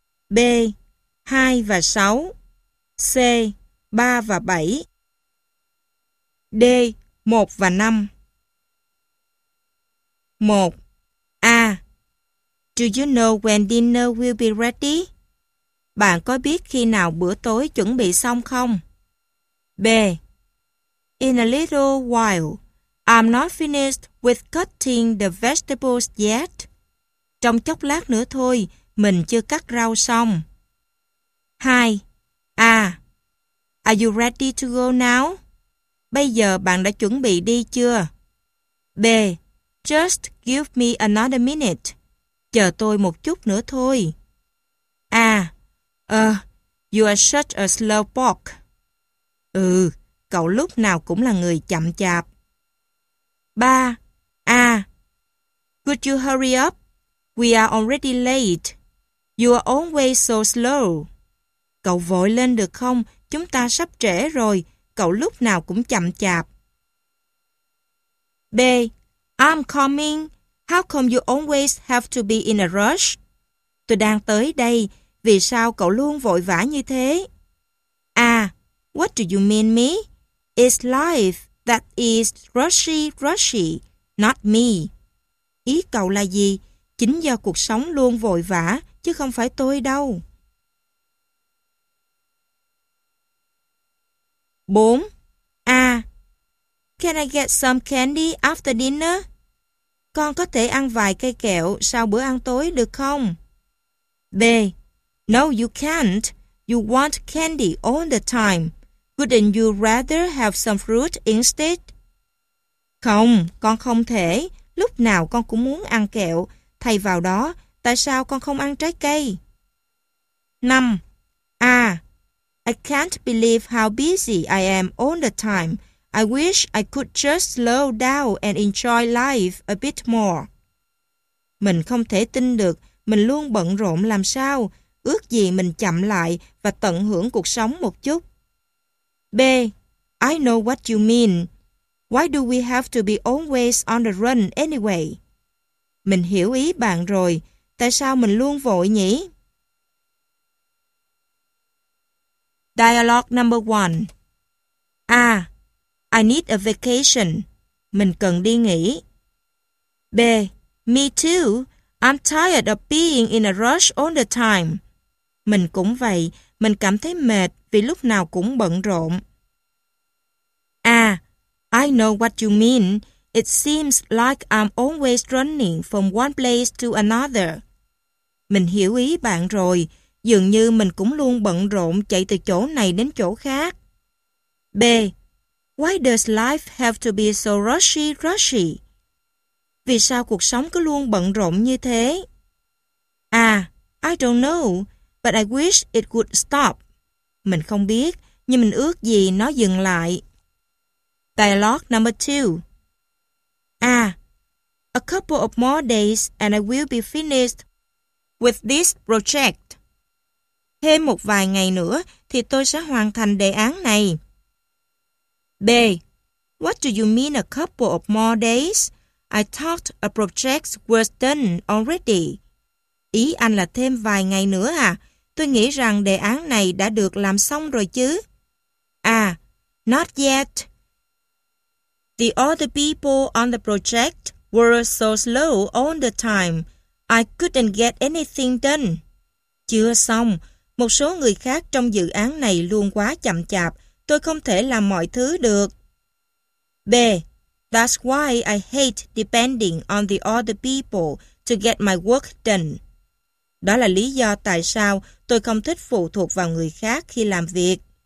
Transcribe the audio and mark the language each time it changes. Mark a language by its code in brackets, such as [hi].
[vi] B. 2 và 6. C. 3 và 7. D. 1 và 5. 1. A. [en] Do you know when dinner will be ready? [vi] Bạn có biết khi nào bữa tối chuẩn bị xong không? [en] B. In a little while. I'm not finished with cutting the vegetables yet. [vi] Trong chốc lát nữa thôi, mình chưa cắt rau xong. 2. A. [en] Are you ready to go now? [vi] Bây giờ bạn đã chuẩn bị đi chưa? B. [en] Just give me another minute. [vi] Chờ tôi một chút nữa thôi. [en] A. You are such a slow pork. [vi] Ừ, cậu lúc nào cũng là người chậm chạp. 3. A. [en] Could you hurry up? We are already late. You are always so slow. [vi] Cậu vội lên được không? Chúng ta sắp trễ rồi. Cậu lúc nào cũng chậm chạp. B. [en] I'm coming. How come you always have to be in a rush? [vi] Tôi đang tới đây. Vì sao cậu luôn vội vã như thế? [en] A. What do you mean me? It's life that is rushy, rushy, not me. [vi] Ý cậu là gì? Chính do cuộc sống luôn vội vã, chứ không phải tôi đâu. 4. A. [en] Can I get some candy after dinner? [vi] Con có thể ăn vài cây kẹo sau bữa ăn tối được không? [en] B. No, you can't. You want candy all the time. Wouldn't you rather have some fruit instead? [vi] Không, con không thể. Lúc nào con cũng muốn ăn kẹo. Thay vào đó, tại sao con không ăn trái cây? 5. A. [en] I can't believe how busy I am all the time. I wish I could just slow down and enjoy life a bit more. [vi] Mình không thể tin được, mình luôn bận rộn làm sao. Ước gì mình chậm lại và tận hưởng cuộc sống một chút. [en] B. I know what you mean. Why do we have to be always on the run anyway? [vi] Mình hiểu ý bạn rồi. Tại sao mình luôn vội nhỉ? [en] Dialogue number 1. A. I need a vacation. [vi] Mình cần đi nghỉ. [en] B. Me too. I'm tired of being in a rush all the time. [vi] Mình cũng vậy. Mình cảm thấy mệt vì lúc nào cũng bận rộn. [en] A. I know what you mean. It seems like I'm always running from one place to another. [vi] Mình hiểu ý bạn rồi. Dường như mình cũng luôn bận rộn chạy từ chỗ này đến chỗ khác. B. [en] Why does life have to be so rushy, rushy? [vi] Vì sao cuộc sống cứ luôn bận rộn như thế? A. [en] I don't know, but I wish it would stop. [vi] Mình không biết, nhưng mình ước gì nó dừng lại. [en] Dialogue number 2. A. A couple of more days and I will be finished with this project. [vi] Thêm một vài ngày nữa thì tôi sẽ hoàn thành đề án này. B. [en] What do you mean a couple of more days? I thought a project was done already. [vi] Ý anh là thêm vài ngày nữa à? Tôi nghĩ rằng đề án này đã được làm xong rồi chứ. [en] A. Not yet. The other people on the project were so slow all the time. I couldn't get anything done. [vi] Chưa xong. Một số người khác trong dự án này luôn quá chậm chạp. Tôi không thể làm mọi thứ được. B. [en] That's why I hate depending on the other people to get my work done. [vi] Đó là lý do tại sao tôi không thích phụ thuộc vào người khác khi làm việc.